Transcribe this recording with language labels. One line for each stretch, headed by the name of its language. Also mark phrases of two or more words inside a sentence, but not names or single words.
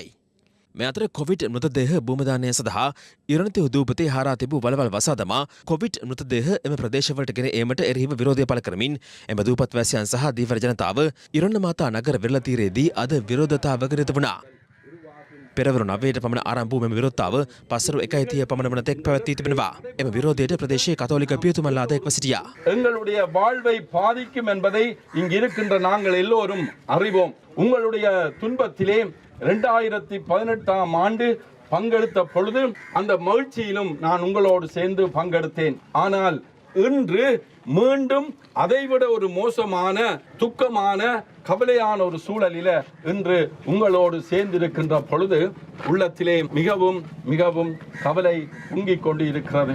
Sinhala: මේ අතර කොවිඩ් මෘතදේහ භූමදානය සඳහා ඉරණති උදූපතේ හරා තිබූ වලවල් වසා දමා කොවිඩ් මෘතදේහ එම ප්‍රදේශවලට ගෙන ඒමට එරෙහිව විරෝධය පළ කරමින් එම දූපත් වැසියන් සහ දීවර ජනතාව ඉරණ මාතා නගර වෙරළ තීරයේදී අද විරෝධතාවක නිරත වුණා. පෙරවරු 9ට පමණ ආරම්භ වූ මෙම විරෝධතාව පස්වරු 1:30 පමණ වන තෙක් පැවැත්වී තිබෙනවා. එම විරෝධයට ප්‍රදේශයේ கத்தோலிக்க பியத்துமல்லாத එක්ව සිටියා.
Tamil: எங்களுடைய வாழ்வை பாதிக்கும் என்பதை இங்கு இருக்கின்ற நாங்கள் எல்லோரும் அறிவோம். உங்களுடைய துன்பத்திலே 2018ஆம் ஆண்டு பங்கெடுத்த பொழுது அந்த மகிழ்ச்சியிலும் நான் உங்களோடு சேர்ந்து பங்கெடுத்தேன். ஆனால் இன்று மீண்டும் அதைவிட ஒரு மோசமான துக்கமான கவலையான ஒரு சூழலில் இன்று உங்களோடு சேர்ந்திருக்கின்ற பொழுது உள்ளத்திலே மிகவும் மிகவும் கவலை பொங்கிக் கொண்டு இருக்கிறது.